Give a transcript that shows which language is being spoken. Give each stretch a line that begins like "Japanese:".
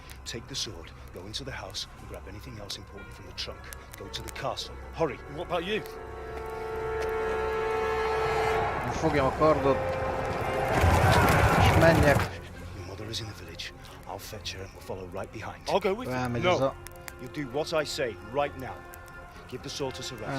English: Take the sword, go into the house, and grab anything else important from the trunk. Go to the castle. Hurry. What about you?
Hungarian: Fogjam a kardot, és menjek.
English: Your mother is in the village. I'll fetch her and we'll follow right behind. I'll go with you. No. You do what I say right now. Give the sword to Sir Razzie.